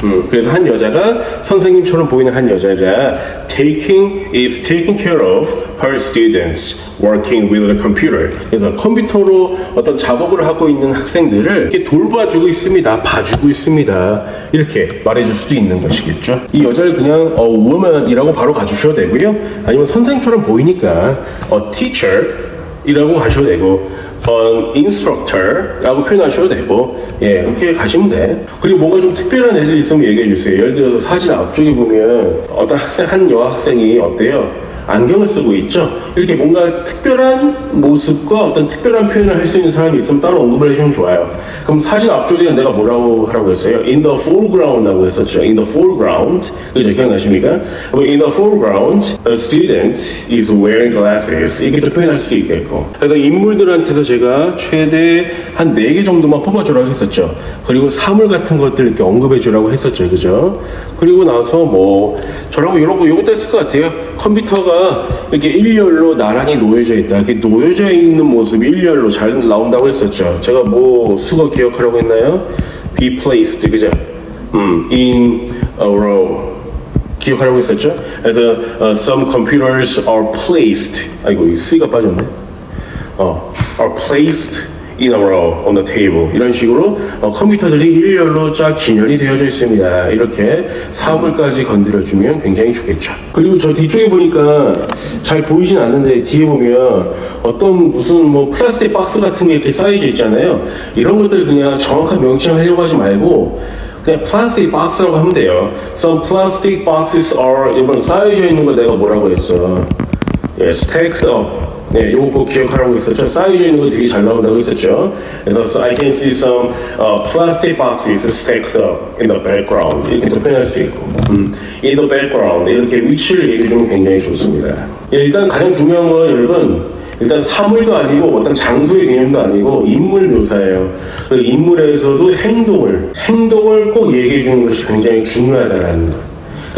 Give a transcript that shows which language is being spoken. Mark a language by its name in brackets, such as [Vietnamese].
[Korean] 그래서 한 여자가, 선생님처럼 보이는 한 여자가 [English] is taking care of her students working with the computer. [Korean] 그래서 컴퓨터로 어떤 작업을 하고 있는 학생들을 이렇게 돌봐주고 있습니다. 봐주고 있습니다. 이렇게 말해줄 수도 있는 것이겠죠. 이 여자를 그냥 woman이라고 바로 가주셔도 되고요. 아니면 선생님처럼 보이니까 teacher 이라고 가셔도 되고, instructor라고 표현하셔도 되고, 예, 이렇게 가시면 돼. 그리고 뭔가 좀 특별한 애들 있으면 얘기해 주세요. 예를 들어서 사진 앞쪽에 보면 어떤 학생, 한 여학생이 어때요? 안경을 쓰고 있죠? 이렇게 뭔가 특별한 모습과 어떤 특별한 표현을 할 수 있는 사람이 있으면 따로 언급을 해주면 좋아요. 그럼 사진 앞쪽에 내가 뭐라고 하라고 했어요? [English] In the foreground라고 했었죠. In the foreground. [Korean] 그죠? 기억나십니까? [English] In the foreground, a student is wearing glasses. [Korean] 이렇게 또 표현할 수도 있겠고. 그래서 인물들한테서 제가 최대 한 4개 정도만 뽑아주라고 했었죠. 그리고 사물 같은 것들 이렇게 언급해주라고 했었죠. 그죠? 그리고 나서 뭐, 저라고 이것도 했을 것 같아요. 컴퓨터가 이렇게 일렬로 나란히 놓여져 있다. 이렇게 놓여져 있는 모습이 일렬로 잘 나온다고 했었죠. 제가 뭐 수거 기억하라고 했나요? [English] Be placed, [Korean] 그죠? [English] In a row. [Korean] 기억하라고 했었죠? 그래서 [English] some computers are placed. [Korean] 아이고, 이 C가 빠졌네. [English] are placed in a row on the table. [Korean] 이런 식으로 컴퓨터들이 일렬로 쫙 진열이 되어져 있습니다. 이렇게 사물까지 건드려주면 굉장히 좋겠죠. 그리고 저 뒤쪽에 보니까 잘 보이진 않는데 뒤에 보면 어떤 무슨 뭐 플라스틱 박스 같은 게 이렇게 쌓여져 있잖아요. 이런 것들 그냥 정확한 명칭하려고 하지 말고 그냥 플라스틱 박스라고 하면 돼요. [English] Some plastic boxes are, [Korean] 이번 쌓여져 있는 거 내가 뭐라고 했어? [English] stacked up. [Korean] 네, 요거 꼭 기억하라고 했었죠. 쌓여져 있는 거 되게 잘 나온다고 했었죠. 그래서 [English] so I can see some plastic boxes stacked up in the background. [Korean] 이렇게 또 표현할 수도 있고, [English] in the background [Korean] 이렇게 위치를 얘기해주면 굉장히 좋습니다. 예, 일단 가장 중요한 건 여러분, 일단 사물도 아니고 어떤 장소의 개념도 아니고 인물 묘사예요. 그 인물에서도 행동을 꼭 얘기해주는 것이 굉장히 중요하다는 거.